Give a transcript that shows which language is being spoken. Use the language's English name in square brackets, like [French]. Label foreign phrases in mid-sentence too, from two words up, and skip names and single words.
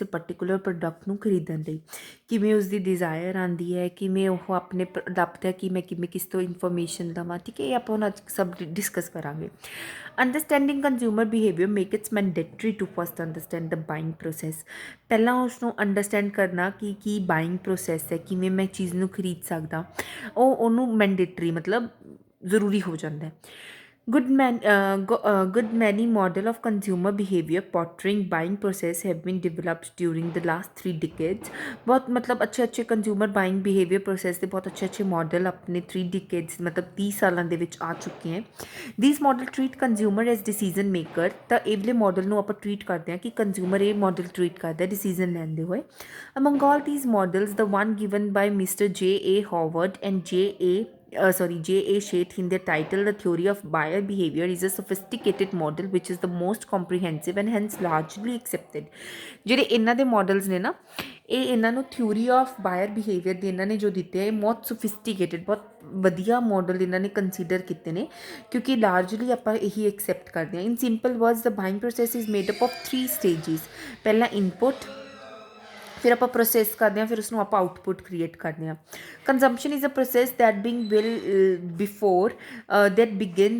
[English] particular product [Punjabi] ਨੂੰ ਖਰੀਦਣ ਲਈ ਕਿਵੇਂ ਉਸ ਦੀ ਡਿਜ਼ਾਇਰ ਆਉਂਦੀ ਹੈ ਕਿਵੇਂ ਉਹ ਆਪਣੇ ਲੱਭਦਾ ਕਿ ਮੈਂ ਕਿਵੇਂ ਕਿਸ ਤੋਂ ਇਨਫੋਰਮੇਸ਼ਨ ਲਵਾਂ ਠੀਕ ਹੈ ਇਹ ਆਪਾਂ ਹੁਣ ਅੱਜ ਸਭ ਡਿਸਕਸ ਕਰਾਂਗੇ [English] understanding consumer behavior make its mandatory to first understand the buying process [Punjabi] ਪਹਿਲਾਂ ਉਸ ਨੂੰ ਅੰਡਰਸਟੈਂਡ ਕਰਨਾ ਕਿ ਕੀ [English] buying process [Punjabi] ਹੈ ਕਿਵੇਂ ਮੈਂ ਚੀਜ਼ ਨੂੰ ਖਰੀਦ ਸਕਦਾ ਉਹਨੂੰ ਮੈਂਡੇਟਰੀ ਮਤਲਬ ਜ਼ਰੂਰੀ ਹੋ ਜਾਂਦਾ ਹੈ [English] good many model of consumer behavior portraying buying process have been developed during the last 3 decades [Hindi] बहुत मतलब अच्छे अच्छे [English] consumer buying behavior process [Punjabi] ਦੇ ਬਹੁਤ ਅੱਛੇ ਅੱਛੇ ਮੋਡਲ ਆਪਣੇ 3 [English] decades [Punjabi] ਮਤਲਬ 30 ਸਾਲਾਂ ਦੇ ਵਿੱਚ ਆ ਚੁੱਕੇ ਹਨ [English] these model treat consumer as decision maker [Punjabi] ਤਾਂ ਇਹ ਵਾਲੇ ਮਾਡਲ ਨੂੰ ਆਪਾਂ ਟ੍ਰੀਟ ਕਰਦੇ ਹਾਂ ਕਿ ਕੰਜ਼ਿਊਮਰ ਇਹ ਮਾਡਲ ਟ੍ਰੀਟ ਕਰਦਾ ਡਿਸੀਜਨ ਲੈਂਦੇ ਹੋਏ [English] among all these models the one given by Mr. J.A. Howard and J.A. Sheth in their title, The Theory of Buyer Behavior, is a sophisticated model which is the most comprehensive and hence largely accepted. [Punjabi] ਜਿਹੜੇ ਇਹਨਾਂ ਦੇ ਮਾਡਲਸ ਨੇ ਨਾ ਇਹ ਇਹਨਾਂ ਨੂੰ ਥਿਊਰੀ ਆਫ ਬਾਇਰ ਬਿਹੇਵੀਅਰ ਦੇ ਇਹਨਾਂ ਨੇ ਜੋ ਦਿੱਤੇ ਹੈ ਬਹੁਤ ਸੋਫਿਸਟੀਕੇਟਡ ਬਹੁਤ ਵਧੀਆ ਮਾਡਲ ਇਹਨਾਂ ਨੇ ਕੰਸੀਡਰ ਕੀਤੇ ਨੇ ਕਿਉਂਕਿ ਲਾਰਜਲੀ ਆਪਾਂ ਇਹੀ ਐਕਸੈਪਟ ਕਰਦੇ ਹਾਂ [English] in simple words the buying process is made up of 3 stages [Punjabi] ਪਹਿਲਾ ਇਨਪੁਟ ਫਿਰ ਆਪਾਂ ਪ੍ਰੋਸੈਸ ਕਰਦੇ ਹਾਂ ਫਿਰ ਉਸਨੂੰ ਆਪਾਂ [English] output create [Punjabi] ਕਰਦੇ ਹਾਂ [English] consumption is a process that begins